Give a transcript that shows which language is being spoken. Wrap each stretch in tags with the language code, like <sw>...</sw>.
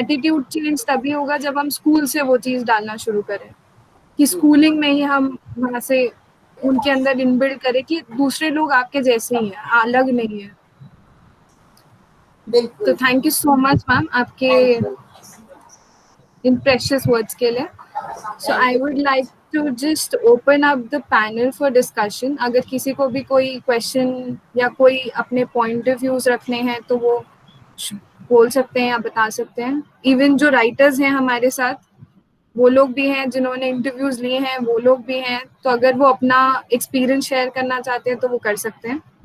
<hi>Attitude change तभी होगा जब हम स्कूल से वो चीज़ डालना शुरू करें, कि जी स्कूलिंग में ही हम वहाँ से उनके अंदर इनबिल्ड करें कि दूसरे लोग आपके जैसे ही हैं, अलग नहीं है। तो बिल्कुल।</hi> <en>thank you so much ma'am</en> <hi>आपके</hi> <en>Thank you. इन precious words</en> <hi>के लिए।</hi> <en>So I thank would you. like to just open up the panel for discussion.</en> <hi>अगर किसी को भी कोई क्वेश्चन या कोई अपने</hi> <en>point of views</en> <hi>रखने हैं तो वो बोल सकते हैं या बता सकते हैं। इवन जो राइटर्स हैं हमारे साथ, वो लोग भी हैं जिन्होंने इंटरव्यूज लिए हैं, वो लोग भी हैं, तो अगर वो अपना एक्सपीरियंस शेयर करना चाहते हैं तो वो कर सकते हैं।</hi>